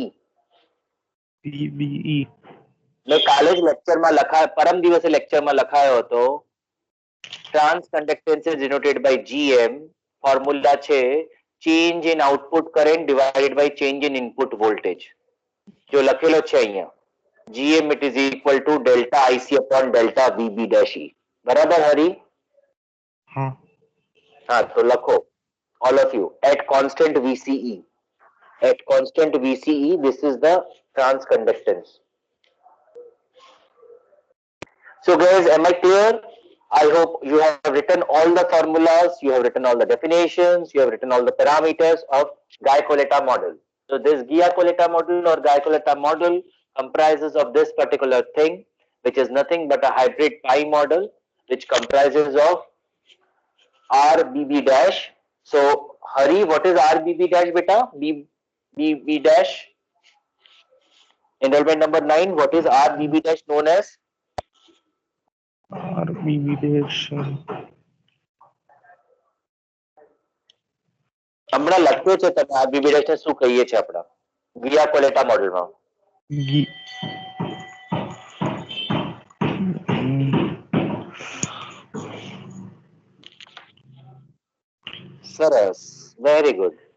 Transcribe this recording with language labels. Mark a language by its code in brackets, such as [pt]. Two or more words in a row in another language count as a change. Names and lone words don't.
[gu] પીબીઈ. મેં કાલે જ લેક્ચરમાં લખાયો, પરમ દિવસે લેક્ચરમાં લખાયો હતો. [en] transconductance is denoted by gm. ફોર્મ્યુલા છે change in output current divided by change in input voltage. [gu] જો લખેલો છે અહીંયા [en] GM it is equal to delta IC upon delta VB dash E. [gu] બરાબર હરી? હા. હા તો લખો [en] all of you at constant VCE. At constant VCE this is the transconductance. So guys, am I clear? I hope you have written all the formulas, you have written all the definitions, you have written all the parameters of Guy-Coletta model. So this Guy-Coletta model or Guy-Coletta model comprises of this particular thing, which is nothing but a hybrid pi model, which comprises of RBB dash. So Hari, what is RBB dash beta? BB dash. Enrollment number 9, what is RBB dash known as? RBB dash [gu] હમણાં લખ્યો છે તમે [en] RBB dash [gu] ને શું કહીએ છીએ આપણા Guy-Coletta મોડેલમાં? સરસ, [en] very good.